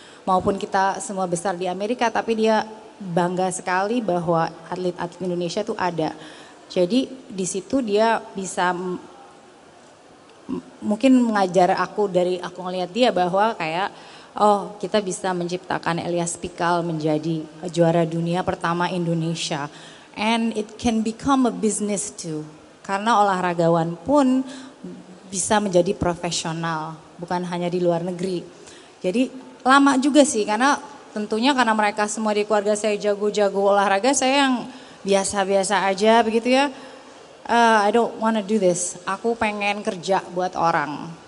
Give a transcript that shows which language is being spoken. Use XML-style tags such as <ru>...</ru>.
<id>Maupun kita semua besar di Amerika tapi dia bangga sekali bahwa atlet-atlet Indonesia itu ada. Jadi di situ dia bisa mungkin mengajar aku ngelihat dia bahwa kayak kita bisa menciptakan Elias Pikal menjadi juara dunia pertama Indonesia.</id> <en>And it can become a business too.</en> <id>Karena olahragawan pun bisa menjadi profesional, bukan hanya di luar negeri. Jadi lama juga sih karena tentunya karena mereka semua di keluarga saya jago-jago olahraga, saya yang biasa-biasa aja begitu ya.</id> <en>I don't wanna do this.</en> <id>Aku pengen kerja buat orang.</id>